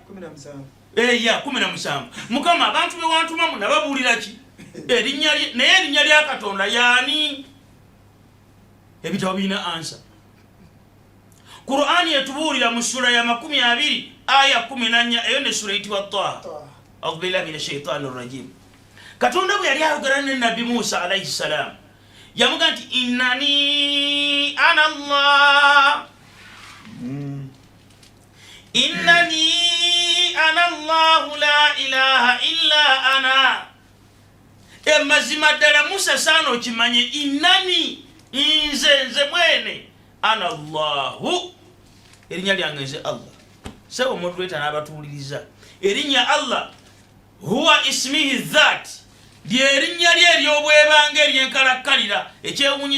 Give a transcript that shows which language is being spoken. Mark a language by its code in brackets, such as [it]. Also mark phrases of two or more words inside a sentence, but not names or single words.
[lg] 17. Ya 17. Mukama abantu be wantuma nababuulira ki? Erinnya lye. Naye erinnya lya Katonda yaani? Ebitabo birina answer. Qur'ani etubuulira mu sura ya 20 aya 14, eyo ne sura eyitibwa Taha. [ar] أعوذ بالله من الشيطان الرجيم. [lg] Katonda bwe yali ayogera ne Nabbi Musa [ar] عليه السلام, [lg] yamuga nti [ar] إنني أنا الله, إنني أنا الله لا إله إلا أنا. [lg] Mazima ddala Musa saana okimanye, innani nze mwene, [ar] أنا الله, [lg] erinnya lyange nze Allah. Sebo moderator n'abatuwuliriza, erinnya Allah [ar] هو اسمه ذات, [lg] lyerinnya lye ery'obwebanga eryenkalakkalira ekyewuunyisa no.